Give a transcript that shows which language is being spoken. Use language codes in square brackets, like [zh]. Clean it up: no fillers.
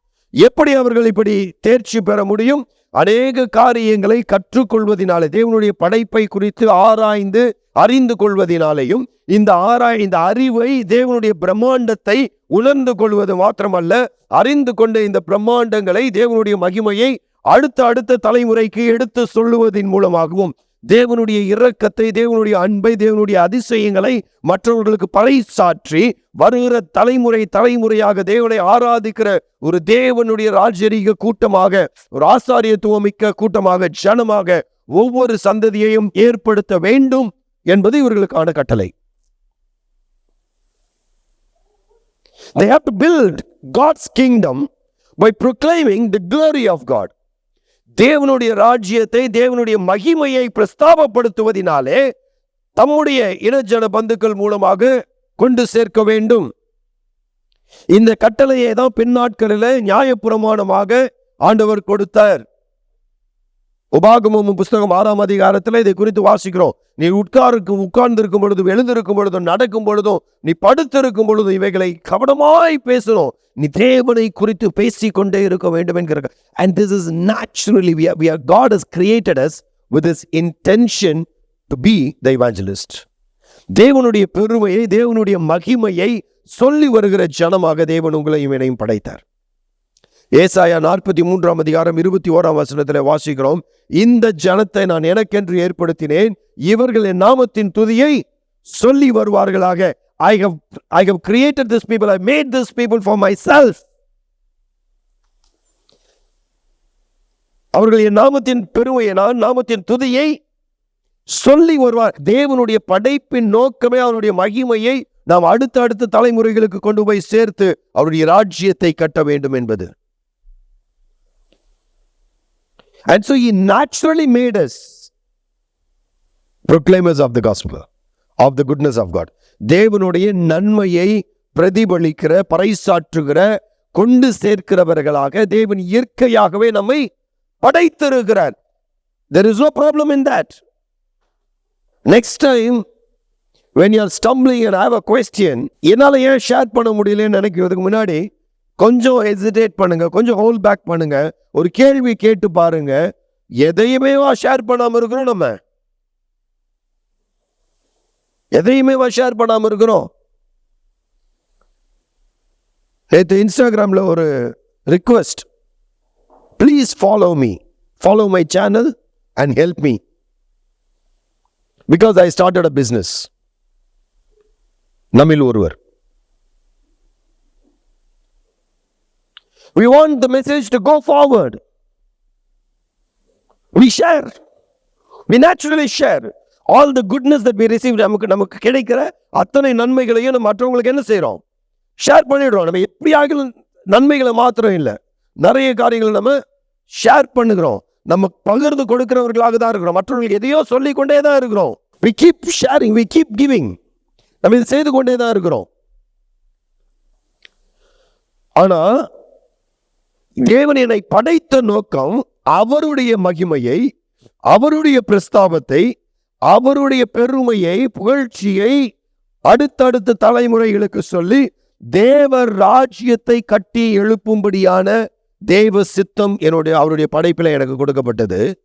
[ta] எப்படி அவர்கள் இப்படி தேர்ச்சி பெற முடியும்? அநேக காரியங்களை கற்றுக்கொள்வதனாலே, தேவனுடைய படைப்பை குறித்து ஆராய்ந்து அறிந்து கொள்வதனாலேயும், இந்த அறிவை, தேவனுடைய பிரம்மாண்டத்தை உணர்ந்து கொள்வது மாத்திரமல்ல, அறிந்து கொண்ட இந்த பிரம்மாண்டங்களை, தேவனுடைய மகிமையை அடுத்த தலைமுறைக்கு எடுத்து சொல்லுவதன் மூலமாகவும், தேவனுடைய இரக்கத்தை, தேவனுடைய அன்பை, தேவனுடைய அதிசயங்களை மற்றவர்களுக்கு பறைசாற்றி வருகிற தலைமுறையாக தேவனை ஆராதிக்கிற ஒரு தேவனுடைய ராஜரீக கூட்டமாக, ஒரு ஆசாரியத்துவமிக்க கூட்டமாக, ஜனமாக ஒவ்வொரு சந்ததியையும் ஏற்படுத்த வேண்டும் என்பது இவர்களுக்கான கட்டளை. [en] They have to build God's kingdom by proclaiming the glory of God. [ta] தேவனுடைய ராஜ்யத்தை, தேவனுடைய மகிமையை பிரஸ்தாபப்படுத்துவதினாலே தம்முடைய இனஜன பந்துக்கள் மூலமாக கொண்டு சேர்க்க வேண்டும். இந்த கட்டளையை தான் பின்னாட்களில் நியாயப்பிரமாணமாக ஆண்டவர் கொடுத்தார். உபாகமம் புஸ்தகம் 6 அதிகாரத்தில் இதை குறித்து வாசிக்கிறோம். நீ உட்கார்ந்திருக்கும் பொழுதும், எழுந்திருக்கும் பொழுதும், நடக்கும் பொழுதும், நீ படுத்திருக்கும் பொழுதும் இவைகளை கவனமாய் பேசணும். நீ தேவனை குறித்து பேசிக்கொண்டே இருக்க வேண்டும் என்கிற. [en] And this is naturally, God has created us with this intention to be the evangelist. [ta] தேவனுடைய பெருமையை, தேவனுடைய மகிமையை சொல்லி வருகிற ஜனமாக தேவன் உங்களையும் என்னையும் படைத்தார். ஏசாயா 43 அதிகாரம் 21 வசனத்தில் வாசிக்கிறோம், இந்த ஜனத்தை நான் எனக்கென்று ஏற்படுத்தினேன், இவர்கள் என் நாமத்தின் துதியை சொல்லி வருவார்களாக. [en] I have created this people, I made this people for myself. [ta] அவர்கள் என் நாமத்தின் பெருமையை, நாமத்தின் துதியை சொல்லி வருவார். தேவனுடைய படைப்பின் நோக்கமே அவருடைய மகிமையை நாம் அடுத்த தலைமுறைகளுக்கு கொண்டு போய் சேர்த்து அவருடைய ராஜ்யத்தை கட்ட வேண்டும் என்பது. [en] And so he naturally made us proclaimers of the gospel, of the goodness of God. [ta] தேவனுடைய நன்மையை பிரதிபலிக்கிற, பறைசாற்றுகிற, கொண்டு சேர்க்கிறவர்களாக தேவன் இயற்கையாகவே நம்மை படைத்திருக்கிறார். [en] There is no problem in that. Next time when you are stumbling and have a question, [ta] என்னால ஏன் share பண்ண முடியலன்னு நினைக்கிறதுக்கு முன்னாடி கொஞ்சம் ஹெசிடேட் பண்ணுங்க, கொஞ்சம் ஹோல்ட் பேக் பண்ணுங்க, ஒரு கேள்வி கேட்டு பாருங்க. எதையுமே ஷேர் பண்ணாம இருக்கிறோம், நம்ம எதையுமே ஷேர் பண்ணாம இருக்கிறோம். நேற்று இன்ஸ்டாகிராம்ல ஒரு request, [en] Please follow my channel and help me because I started a business. [ta] நம்மில் ஒருவர், [en] we want the message to go forward. we share, we naturally share all the goodness that we receive. [ta] நமக்கு கிடைக்கிற அத்தனை நன்மைகளையும் நம்ம மற்றவங்களுக்கு என்ன செய்றோம்? ஷேர் பண்ணிடுறோம். நம்ம எப்படியாக நன்மைகளை மாத்திரம் இல்லை, நிறைய காரியங்களை நம்ம ஷேர் பண்ணுகிறோம். நம்ம பகிர்ந்து கொடுக்கிறவர்களாக தான் இருக்கிறோம். மற்றவர்களுக்கு எதையோ சொல்லிக் கொண்டே தான் இருக்கிறோம். [en] we keep sharing, we keep giving. [ta] நம்ம இது செய்து கொண்டே தான் இருக்கிறோம். ஆனா தேவன் என்னை படைத்த நோக்கம் அவருடைய மகிமையை, அவருடைய பிரஸ்தாபத்தை, அவருடைய பெருமையை, புகழ்ச்சியை அடுத்தடுத்த தலைமுறைகளுக்கு சொல்லி தேவ ராஜ்யத்தை கட்டி எழுப்பும்படியான தேவ சித்தம் அவருடைய படைப்பில் எனக்கு கொடுக்கப்பட்டது.